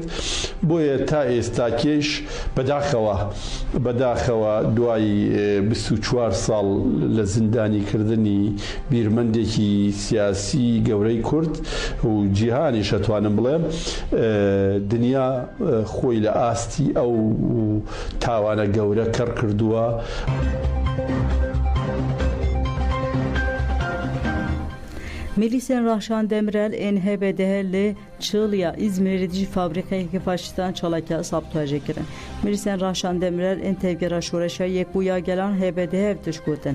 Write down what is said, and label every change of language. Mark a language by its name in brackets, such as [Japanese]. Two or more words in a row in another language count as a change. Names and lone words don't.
[Central Kurdish] بۆیە تا ئێستا کێش بەداخەوە دوای 24 ساڵ لە زیندانی کردنی بیرمەندێکی سیاسی گەورەی کورد و جیهانی شەتوانم بڵێم دنیا خۆی لە ئاستی ئەو تاوانە گەورە کەڕ کردووە. [Kurdish] Milisên Rahşan Demirel ên HBDH li Çığlıya İzmirê dijî fabrîkeyekî faşîstan çalakya sabtuajê kirin. Milisên Rahşan Demirel ên tevgera şoreşa yekbûya gelan HBDH tişgotin.